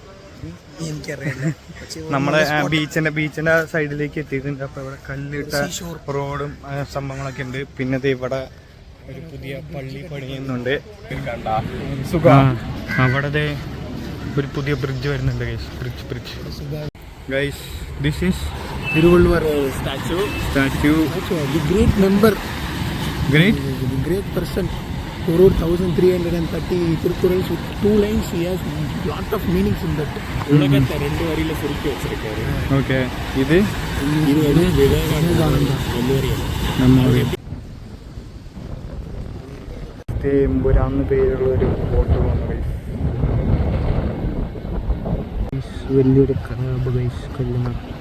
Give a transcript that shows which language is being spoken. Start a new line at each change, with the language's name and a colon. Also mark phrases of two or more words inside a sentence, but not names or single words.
Malayalam: നമ്മളെ ബീച്ചിന്റെ സൈഡിലേക്ക് എത്തിയിട്ടുണ്ട്. അപ്പൊ ഇവിടെ കല്ലിട്ട റോഡും സംഭവങ്ങളൊക്കെ ഉണ്ട്. പിന്നെ ഇവിടെ ഒരു പുതിയ പള്ളി പണിയുന്നുണ്ട്. അവിടെ ഒരു പുതിയ ബ്രിഡ്ജ് വരുന്നുണ്ട് ഗൈസ്. ബ്രിഡ്ജ് ഗൈസ്,
English: this is Tiruvallur statue. The great member, the great person who wrote 1330 Tirukkurals with 2 lines. He has lot of meanings in that.
Tamil: உலகத்தை 2 வரியில சுருக்கி வச்சிருக்காரு.
Malayalam: ഓക്കെ, ഇത് വിവേകാനന്ദ 1 വരിയാണ്. എമ്പുരാന്ന് പേരുള്ള ഒരു ഫോട്ടോ വന്നു ഗൈസ്. വലിയൊരു കനാബ് ഗൈസ്, കല്ലുമ.